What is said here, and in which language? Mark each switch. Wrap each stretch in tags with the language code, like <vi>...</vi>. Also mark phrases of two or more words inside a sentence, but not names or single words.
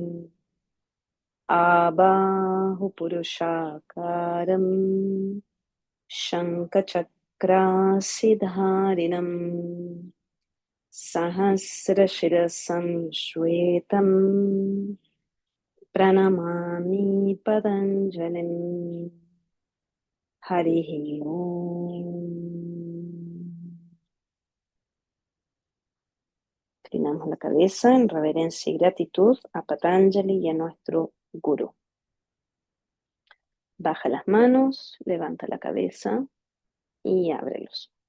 <sa>आबाहु पुरुषाकारं शङ्खचक्रासिधारिणम् सहस्रशिरसं श्वेतं प्रणमामि पतञ्जलिम् हरिः ओम्.</sa> <es>Inclinamos la cabeza en reverencia y gratitud a Patanjali y a nuestro Gurú. Baja las manos, levanta la cabeza y ábrelos.</es>